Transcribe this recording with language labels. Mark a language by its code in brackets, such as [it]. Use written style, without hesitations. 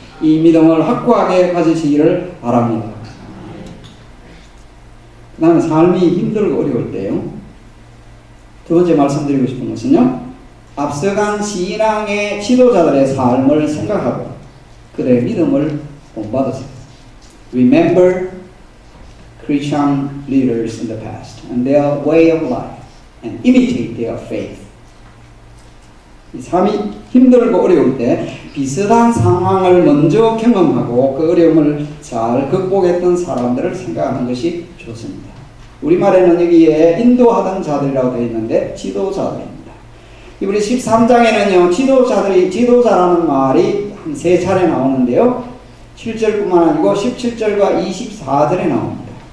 [ko] 이 믿음을 확고하게 가지시기를 바랍니다. 그 다음에 삶이 힘들고 어려울 때요. 두 번째 말씀드리고 싶은 것은요. 앞서간 신앙의 지도자들의 삶을 생각하고 그들의 믿음을 본받으세요. [en] Remember Christian leaders in the past and their way of life and imitate their faith. [ko] 이 삶이 힘들고 어려울 때 비슷한 상황을 먼저 경험하고 그 어려움을 잘 극복했던 사람들을 생각하는 것이 좋습니다. 우리말에는 여기에 인도하던 자들이라고 되어 있는데 지도자들입니다. 이번에 13장에는요 지도자라는 말이 한 3차례 나오는데요 7절뿐만 아니고 17절과 24절에 나옵니다.